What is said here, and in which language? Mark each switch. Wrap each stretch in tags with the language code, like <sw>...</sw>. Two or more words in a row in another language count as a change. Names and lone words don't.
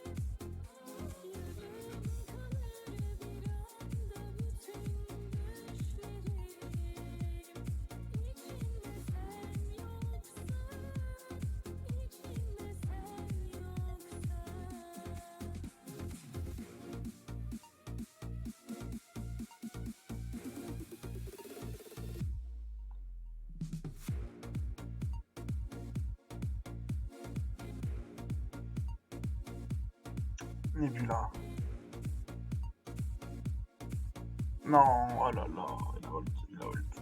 <tr>Yarım kalır bir anda bütün düşlerim. İçinde sen yoksan, içinde sen yoksan. Nebula.</tr> <fr>Non, oh là là, il a ult, il a ult.</fr>